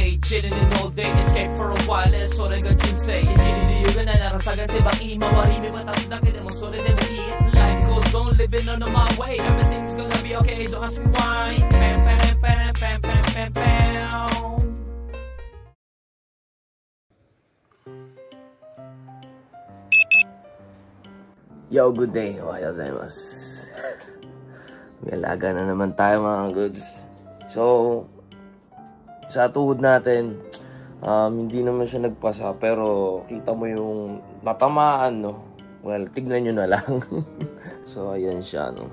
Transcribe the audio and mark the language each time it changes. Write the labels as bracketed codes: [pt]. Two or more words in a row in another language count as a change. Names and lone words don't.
[en] sitting in all day, escape for a while, [ja] それが人生。生きる理由がないなら探せばいい。周り見渡すだけでもそれでもいい。 [en] Life goes on, living on my way. Everything's gonna be okay, don't ask me why. Pam, pam, pam, pam, pam, pam, pam. Yo, good day. [ja] おはようございます. [tl] May alaga na naman tayo mga goods. So, sa tuhod natin, hindi naman siya nagpasa, pero kita mo yung natamaan, no? Well, tignan nyo na lang. So, ayan siya, no?